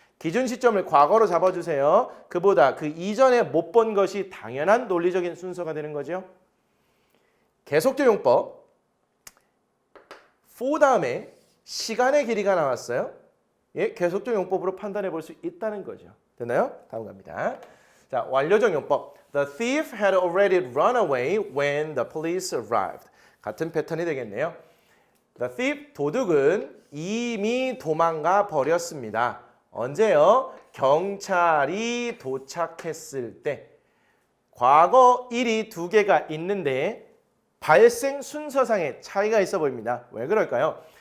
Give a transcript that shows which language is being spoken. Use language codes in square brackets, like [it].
[ko] 기준 시점을 과거로 잡아주세요. 그보다 그 이전에 못 본 것이 당연한 논리적인 순서가 되는 거죠. 계속적 용법. for 다음에 시간의 길이가 나왔어요. 예, 계속적 용법으로 판단해 볼 수 있다는 거죠. 됐나요? 다음 갑니다. 자, 완료적 용법. [en] The thief had already run away when the police arrived. [ko] 같은 패턴이 되겠네요. [en] The thief, [ko] 도둑은 이미 도망가 버렸습니다. 언제요? 경찰이 도착했을 때. 과거 일이 두 개가 있는데 발생 순서상의 차이가 있어 보입니다. 왜 그럴까요?